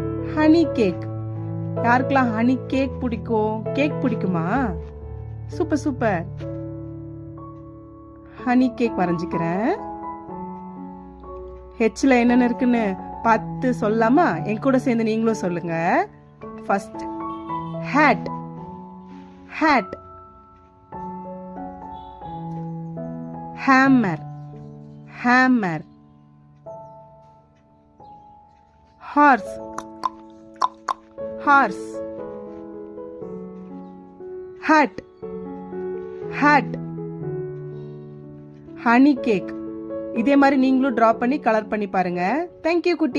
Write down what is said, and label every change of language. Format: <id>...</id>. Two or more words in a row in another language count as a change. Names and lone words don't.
<en>honey cake.</en> <ta>யாருக்கெல்லாம்</ta> <en>honey cake</en> <ta>பிடிக்கும்? கேக் பிடிக்குமா?</ta> <en>super super. honey cake</en> <ta>வரைஞ்சிக்கிறேன். ஹெச்ல என்னென்ன இருக்குன்னு பார்த்து சொல்லாமா? என் கூட சேர்ந்து நீங்களும் சொல்லுங்க.</ta> <en>first hat. Hat. Hammer. Hammer. Horse. Horse. Hat. Hat. Honey cake.</en> <ta>இதே மாதிரி நீங்களும் டிரா பண்ணி கலர் பண்ணி பாருங்க.</ta> <en>Thank you</en> <ta>குட்டி.</ta>